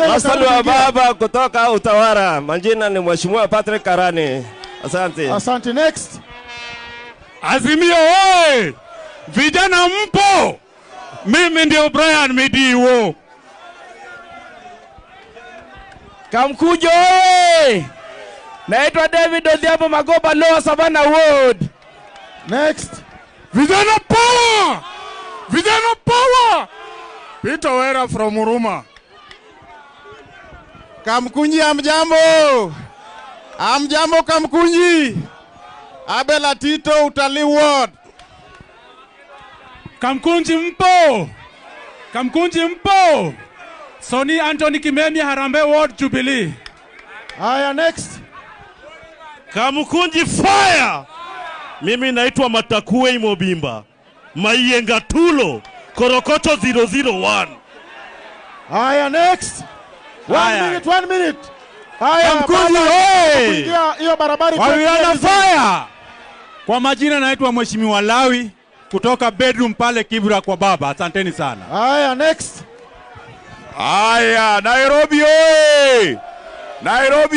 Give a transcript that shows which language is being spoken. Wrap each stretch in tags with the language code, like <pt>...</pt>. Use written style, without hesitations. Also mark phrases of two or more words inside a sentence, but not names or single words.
<sw>Rastibon wa baba kutoka Utawara. Majina ni Mheshimiwa Patrick Karani. Asante. Next. Azimio vijana mpo. Mimi ndio Brian Midiwo. Kamkunji, naitwa David Odhiambo Magoba, Lower Savannah Ward. Next. Vijana power. Peter Wera from Huruma. Kamkunji, amjambo Kamkunji. Abela Tito, Utalii Ward. Kamkunji mpo. Soni Anthony Kimemia, Harambee Ward, Jubilee. Haya, next. Kamkunji fire. Mimi naitwa Matakue Imobimba. Maiyenga Tulo, Korokocho 001. Haya,</sw> <en>next. One minute.</en> <sw>Haya, Kamkunji, hiyo barabara fire. Kwa majina naitwa Mheshimiwa Lawi kutoka bedroom pale Kibra kwa baba. Asanteni sana. Haya, next. Haya, Nairobi.</sw>